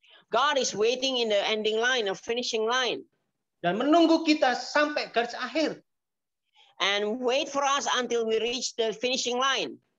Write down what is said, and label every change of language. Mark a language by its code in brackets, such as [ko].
[en] God is waiting in the ending line, or finishing line. [id] Dan menunggu kita sampai garis akhir. [en] And wait for us until we reach the finishing line.